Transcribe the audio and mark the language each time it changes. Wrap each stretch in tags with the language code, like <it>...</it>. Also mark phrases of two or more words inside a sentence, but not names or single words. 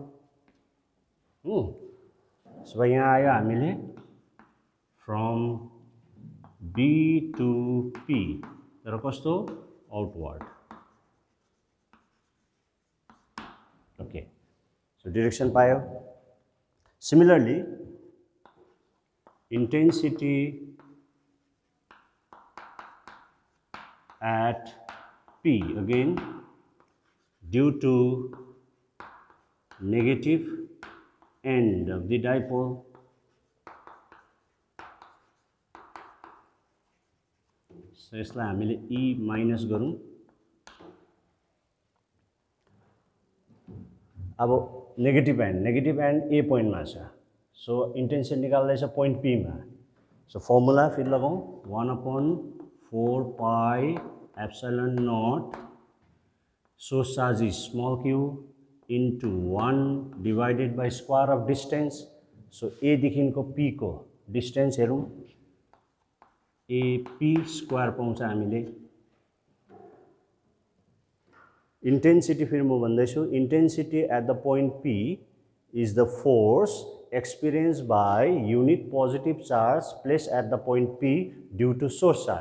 <ne>त्यसो भए यहाँ आयो हामीले</ne> <en>from B to P,</en> <ne>तर कस्तो आउटवर्ड।</ne> <en>okay, so direction</en> <ne>पायो।</ne> <en>Similarly, intensity at P again due to negative end of the dipole so</en> <ne>यसलाई हामीले E माइनस गरौँ। अब</ne> <en>negative end</en> <ne>ए पोइन्टमा छ,</ne> <en>so intensity</en> <ne>निकाल्दैछ पोइन्ट पीमा।</ne> <en>so formula</en> <ne>फेरि लगाउँ</ne> <en>1/4 pi epsilon naught source charge is small q into 1 divided by square of distance.</en> <ne>सो एदेखिको पी को डिस्टेन्स हेरौँ,</ne> <en>AP square</en> <ne>पाउँछ हामीले।</ne> <en>इन्टेन्सिटी</en> <ne>फेरि म भन्दैछु,</ne> <en>intensity at the point P is the force experienced by unit positive charge placed at the point P due to source charge.</en>